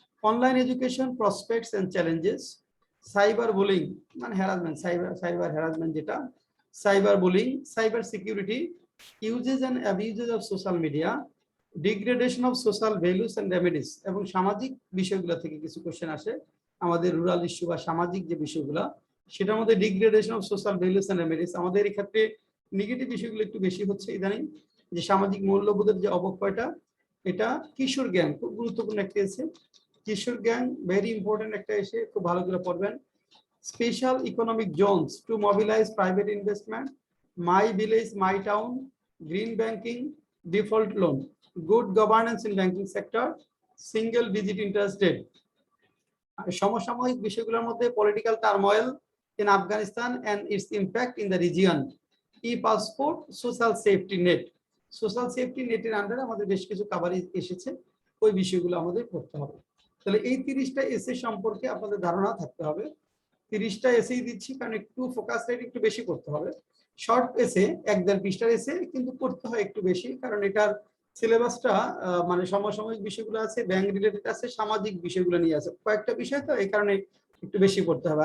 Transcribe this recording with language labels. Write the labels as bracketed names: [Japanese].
[English] online education prospects and challenges, cyber bullying মানে harassment, cyber harassment যেটা, cyber bullying, cyber security, uses and abuses of social media, degradation of social values and remedies, [Bangla] এবং সামাজিক বিষয়গুলো থেকে কিছু question আসে, আমাদের রুরাল ইস্যু বা সামাজিক যে বিষয়গুলো সেটার মধ্যে [English] Degradation of social values and remedies. [Bangla] আমাদের এই ক্ষেত্রে নেগেটিভ বিষয়গুলো একটু বেশি হচ্ছে ইদানিং, যে সামাজিক মূল্যবোধের যে অবক্ষয়টা, এটা কিশোর গ্যাং খুব গুরুত্বপূর্ণ একটা এসে, কিশোর গ্যাং [English] very important [Bangla] একটা এসে, খুব ভালো করে পড়বেন। [English] special economic zones to mobilize private investment, my village, my town, green banking, default loan, good governance in banking sector, single digit interest rate. [Bangla] সমসাময়িক বিষয়গুলোর মধ্যে [English] Political turmoil in Afghanistan and its impact in the region, e-passport, social safety net. [Bangla] Social safety নেটের আন্ডারে আমাদের বেশ কিছু coverage এসেছে, ওই বিষয়গুলো আমাদের করতে হবে। তাহলে এই 30টা এসে সম্পর্কে আপনাদের ধারণা থাকতে হবে। 30টা এসেই দিচ্ছি কারণ একটু ফোকাস রেট একটু বেশি করতে হবে। শর্ট এসে 1-1.5 পৃষ্ঠার এসে কিন্তু করতে হয় একটু বেশি, কারণ এটার সিলেবাসটা মানে সমসাময়িক বিষয়গুলো আছে, ব্যাংক রিলেটেড আছে, সামাজিক বিষয়গুলো নিয়ে আছে, কয়েকটা বিষয় তো এই কারণে একটু বেশি করতে হবে।